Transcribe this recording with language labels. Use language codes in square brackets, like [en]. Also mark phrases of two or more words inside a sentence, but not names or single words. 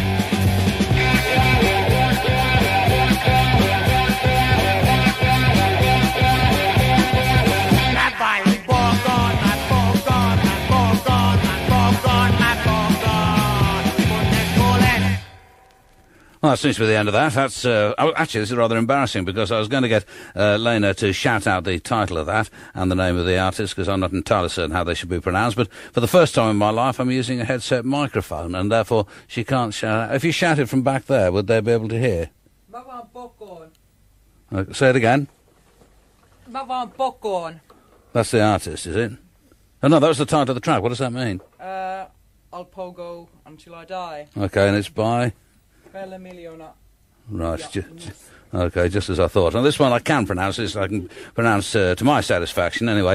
[fi] Mä vain polkoon, mä polkoon, mä polkoon, mä polkoon, mä polkoon, kunnes kuulen. [en] Well, that seems to be the end of that. That's actually, this is rather embarrassing, because I was going to get Lena to shout out the title of that and the name of the artist, because I'm not entirely certain how they should be pronounced. But for the first time in my life, I'm using a headset microphone, and therefore she can't shout out. If you shouted from back there, would they be able to hear? [fi] Mä vaan pokoon. [en] Say it again. [fi] Mä vaan pokoon. [en] That's the artist, is it? Oh, no, that was the title of the track. What does that mean? I'll pogo until I die. Okay, and it's by... Pelle Miljoona. Right, Ja, okay, just as I thought. And this one I can pronounce, this I can pronounce to my satisfaction anyway.